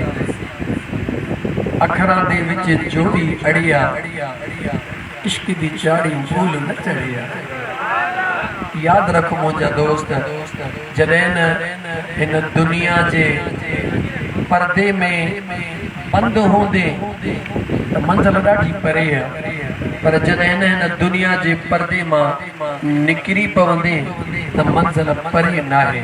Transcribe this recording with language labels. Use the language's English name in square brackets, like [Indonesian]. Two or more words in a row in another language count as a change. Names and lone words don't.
[Punjabi] ਅੱਖਰਾਂ ਦੇ ਵਿੱਚ ਜੋੜੀ ਅੜਿਆ ਇਸ਼ਕ ਦੀ ਚਾੜੀ ਭੁੱਲ ਨ ਚੜ੍ਹਿਆ। [Sindhi] याद रख मुंहिंजा दोस्त जॾहिं इन दुनिया जे पर्दे में बंद होंदे त मंजिल ॾाढी परे आहे पर जॾहिं हिन दुनिया जे पर्दे मां निकिरी पवंदे त मंजिल परे नाहे।